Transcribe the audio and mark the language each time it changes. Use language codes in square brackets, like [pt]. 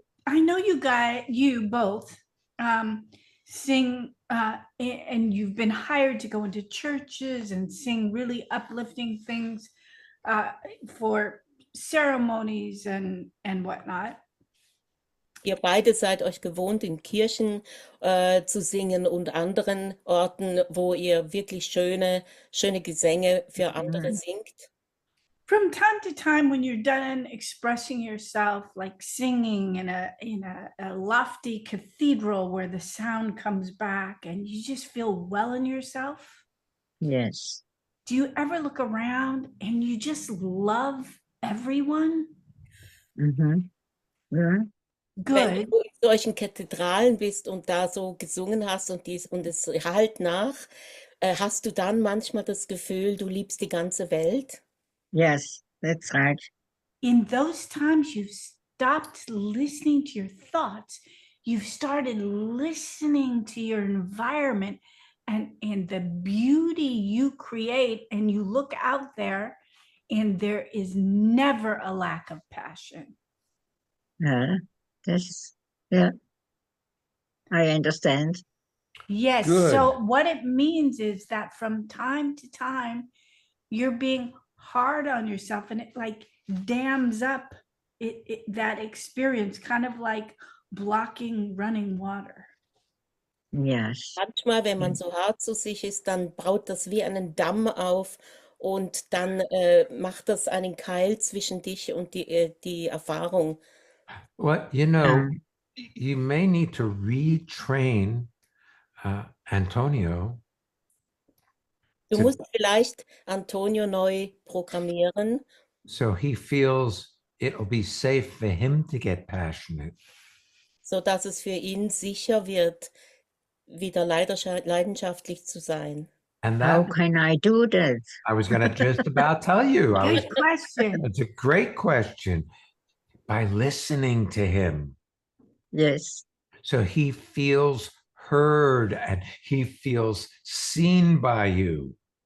[en] I know you both sing, and you've been hired to go into churches and sing really uplifting things for ceremonies and whatnot. [de] Ihr beide seid euch gewohnt, in Kirchen zu singen und anderen Orten, wo ihr wirklich schöne Gesänge für andere singt. [en] From time to time, when you're done expressing yourself, like singing in a lofty cathedral where the sound comes back and you just feel well in yourself, Yes. do you ever look around and you just love everyone? [de] Mhm. Ja. Wenn [en] Good. [de] du in solchen Kathedralen bist und da so gesungen hast und es halt nach, hast du dann manchmal das Gefühl, du liebst die ganze Welt? [en] Yes, that's right. In those times, you've stopped listening to your thoughts. You've started listening to your environment and the beauty you create, and you look out there and there is never a lack of passion. Yeah. Yeah. I understand. Yes. Good. So what it means is that from time to time, you're being hard on yourself, and it like dams up that experience, kind of like blocking running water. Yes. [de] Manchmal, wenn man so hart zu sich ist, dann baut das wie einen Damm auf und dann macht das einen Keil zwischen dich und die Erfahrung. [en] Well, you know, you may need to retrain Antonio [de] Du [en] to, [de] musst vielleicht Antonio neu programmieren, [en] so he feels it'll be safe for him to get passionate. [de] sodass es für ihn sicher wird, wieder leidenschaftlich zu sein. [en] And How that can I do that? I was going to just about tell you. Good question. It's a great question. By listening to him, Yes. so he feels heard and he feels seen by you,